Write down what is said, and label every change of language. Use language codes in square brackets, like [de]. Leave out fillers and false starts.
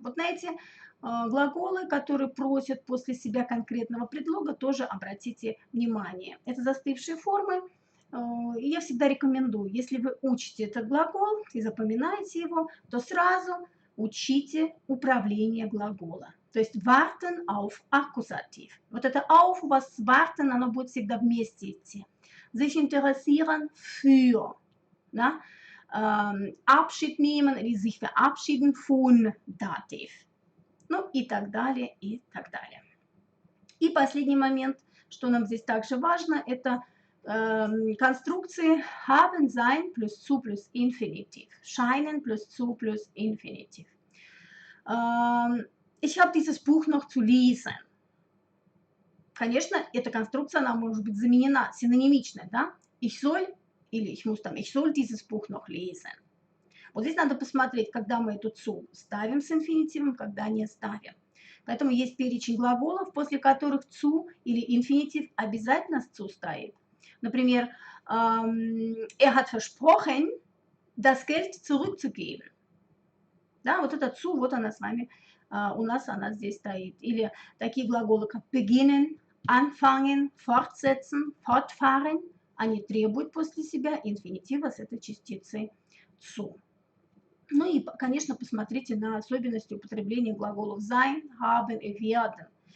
[ru] Вот на эти глаголы, которые просят после себя конкретного предлога, тоже обратите внимание. Это застывшие формы, и я всегда рекомендую, если вы учите этот глагол и запоминаете его, то сразу учите управление глагола. То есть warten auf Akkusativ. Вот это auf у вас warten, оно будет всегда вместе идти. [de] Sich interessieren für. [ru] Да? [de] Abschied nehmen или sich verabschieden von Dativ. [ru] Ну и так далее, и так далее. И последний момент, что нам здесь также важно, это конструкции haben, sein плюс zu плюс Infinitiv. [de] Scheinen плюс zu плюс Infinitiv. Ich habe dieses Buch noch zu lesen. [ru] Конечно, эта конструкция, она может быть заменена синонимично, да? [de] Ich soll или ich muss там, ich soll dieses Buch noch lesen. [ru] Вот здесь надо посмотреть, когда мы эту zu ставим с инфинитивом, когда не ставим. Поэтому есть перечень глаголов, после которых zu или инфинитив обязательно с zu стоит. [de] Например, hat versprochen, das Geld zurückzugeben. [ru] Да, вот это zu, вот она с вами, у нас она здесь стоит. Или такие глаголы, как beginnen, anfangen, fortsetzen, fortfahren, они требуют после себя инфинитива с этой частицей zu. Ну и, конечно, посмотрите на особенности употребления глаголов sein, haben и werden.